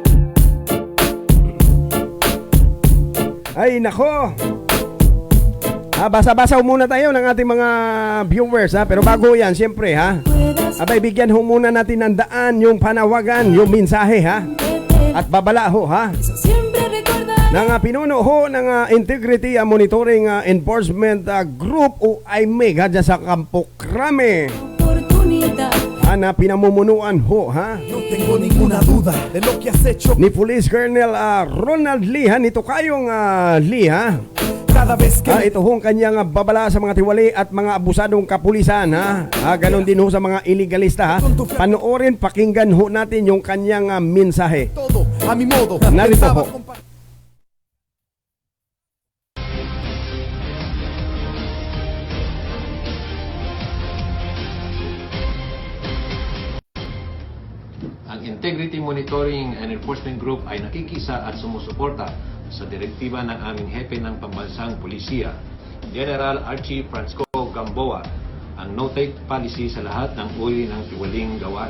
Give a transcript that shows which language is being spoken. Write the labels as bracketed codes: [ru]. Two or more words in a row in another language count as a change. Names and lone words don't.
[tl] Ay nako, Basa-basa muna tayo ng ating mga viewers ha. Pero bago yan, siyempre ha. [es] puedas [tl] Abay, bigyan ho muna natin ng daan yung panawagan, yung mensahe ha. At babala ho ha. [es] siempre recordar [tl] Ng pinuno ho ng Integrity Monitoring Enforcement Group o IMEG ha, dyan sa Campo Crame. [es] oportunidad. [tl] Na pinamumunuan ho ha. [es] No tengo ninguna duda de lo que has hecho [tl] Ni Police Colonel Ronald Lee ha. Nito kayong Lee ha. [es] cada vez que [tl] Ito hong kanyang babala sa mga tiwali at mga abusadong kapulisan ha. Ganon din ho sa mga iligalista ha. Panoorin, pakinggan ho natin yung kanyang mensahe. [es] todo a mi modo. [tl] Narito [es] Pensaba [tl] po. Ang Integrity Monitoring and Enforcement Group ay nakikisa at sumusuporta sa direktiba ng aming hepe ng pambansang pulisya, General Archie Francisco Gamboa, ang [en] no-take policy [tl] sa lahat ng uri ng tiwaling gawain.